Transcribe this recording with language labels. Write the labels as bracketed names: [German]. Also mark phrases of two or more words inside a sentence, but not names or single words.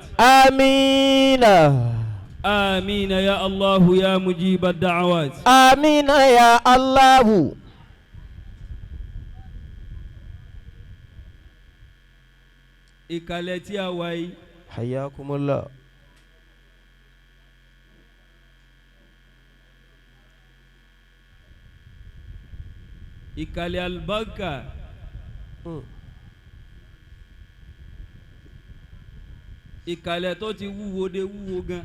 [Arabic] آمين. آمين يا الله يا مجيب الدعوات. آمين يا الله. [Yoruba] ìkàlẹ̀ àwa [Arabic] حياكم الله. [Yoruba] ìkàlẹ̀ àlùbáríkà ìkàlẹ̀ tó ti wúwo dé wúwo gan.